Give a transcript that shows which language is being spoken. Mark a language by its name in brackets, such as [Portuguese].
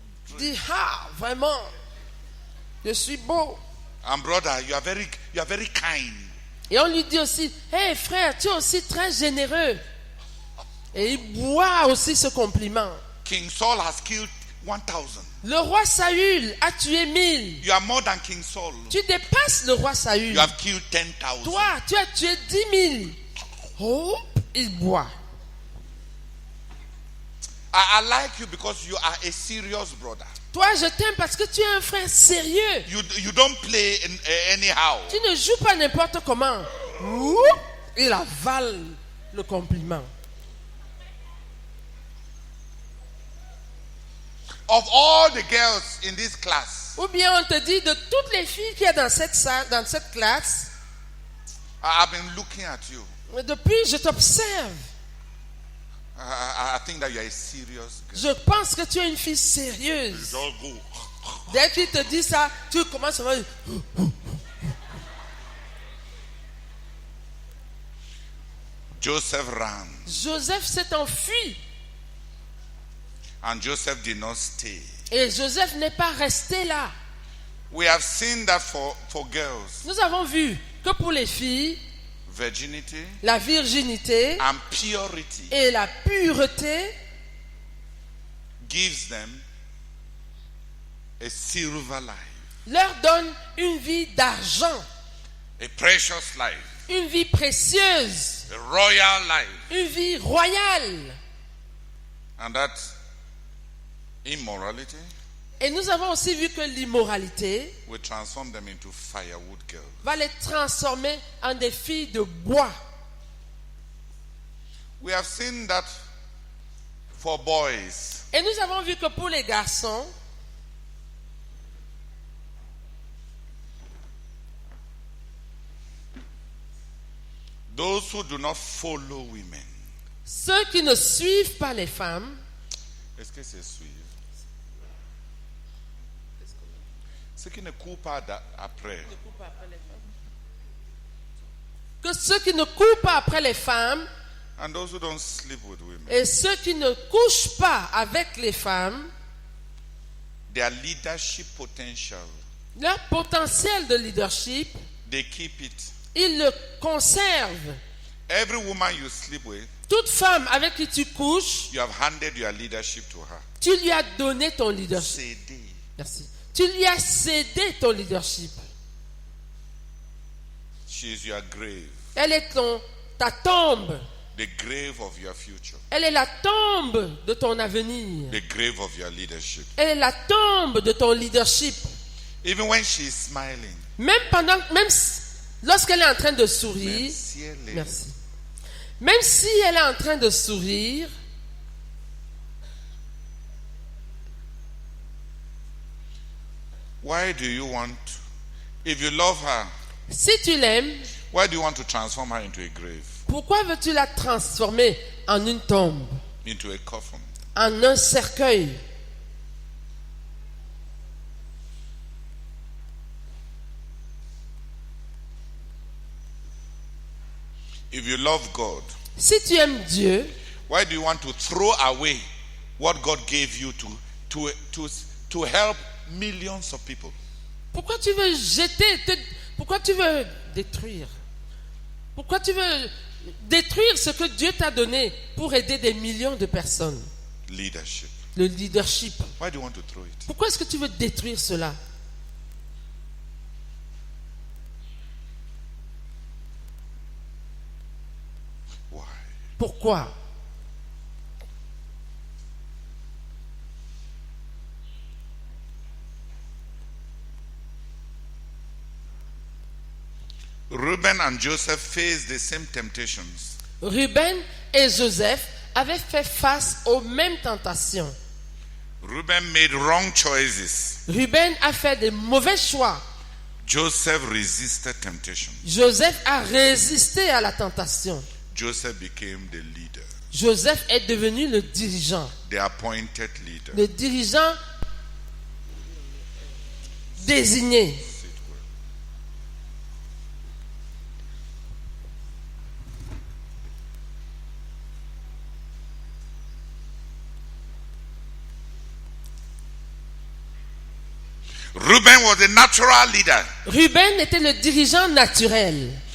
[French] Il dit, ah, vraiment, je suis beau. [English] And brother, you are very kind. [French] Et on lui dit aussi, hey frère, tu es aussi très généreux. Et il boit aussi ce compliment. [English] King Saul has killed 1,000. [French] Le roi Saül a tué 1000. [English] You are more than King Saul. [French] Tu dépasses le roi Saül. [English] You have killed 10,000. [French] Toi, tu as tué 10 000. Oh, il boit. [English] I like you because you are a serious brother. [French] Toi, je t'aime parce que tu es un frère sérieux. [English] You don't play anyhow. [French] Tu ne joues pas n'importe comment. Ouh, il avale le compliment. [English] Of all the girls in this class, [French] Ou bien on te dit de toutes les filles qu'il y a dans cette salle, dans cette classe, [English] I've been looking at you. [French] depuis je t'observe. [English] I think that you are a serious girl. [French] Je pense que tu es une fille sérieuse. Dès qu'il te dit ça, tu commences à voir. [English] Joseph ran, [French] Joseph s'est enfui. [English] and Joseph did not stay. [French] Et Joseph n'est pas resté là. [English] We have seen that for girls, [French] Nous avons vu que pour les filles, [English] virginity [French] la virginité [English] and purity [French] et la pureté [English] gives them a silver life, [French] leur donnent une vie d'argent, [English] a precious life, [French] une vie précieuse, [English] a royal life, [French] une vie royale. [English] and that immorality [French] Et nous avons aussi vu que l'immoralité [English] will transform them into firewood girls. [French] va les transformer en des filles de bois. [English] We have seen that for boys. [French] Et nous avons vu que pour les garçons, [English] Those who do not follow women. [French] ceux qui ne suivent pas les femmes, Est-ce que c'est suivre? Ceux qui ne courent pas après. que ceux qui ne courent pas après les femmes [English] And those who don't sleep with women. [French] et ceux qui ne couchent pas avec les femmes, [English] Their leadership potential, [French] leur potentiel de leadership, [English] they keep it. [French] ils le conservent. [English] Every woman you sleep with, [French] Toute femme avec qui tu couches, [English] you have handed your leadership to her. [French] tu lui as donné ton leadership. Cédé. Merci. Tu lui as cédé ton leadership. [English] She is your grave, [French] Elle est ta tombe. [English] the grave of your future, [French] Elle est la tombe de ton avenir. [English] the grave of your leadership. [French] Elle est la tombe de ton leadership. Even when she is smiling, Même lorsqu'elle est en train de sourire, même si elle est- merci. Même si elle est en train de sourire, [English] why do you want, if you love her, [French] si tu l'aimes, [English] why do you want to transform her into a grave, [French] pourquoi veux-tu la transformer en une tombe, [English] into a coffin? [French] en un cercueil? [English] If you love God, [French] Si tu aimes Dieu, [English] why do you want to throw away what God gave you to help millions of people? [French] pourquoi tu veux pourquoi tu veux détruire? Pourquoi tu veux détruire ce que Dieu t'a donné pour aider des millions de personnes? [English] Leadership. [French] Le leadership. [English] Why do you want to throw it? [French] Pourquoi est-ce que tu veux détruire cela? [English] Why? [French] Pourquoi? [English] Reuben and Joseph faced the same temptations. [French] Ruben et Joseph avaient fait face aux mêmes tentations. [English] Reuben made wrong choices. [French] Ruben a fait de mauvais choix. [English] Joseph resisted temptation. [French] Joseph a résisté à la tentation. [English] Joseph became the leader, [French] Joseph est devenu le dirigeant. [English] the appointed leader. [French] Le dirigeant désigné. [English] Reuben was a natural leader. [French] Ruben était le dirigeant naturel.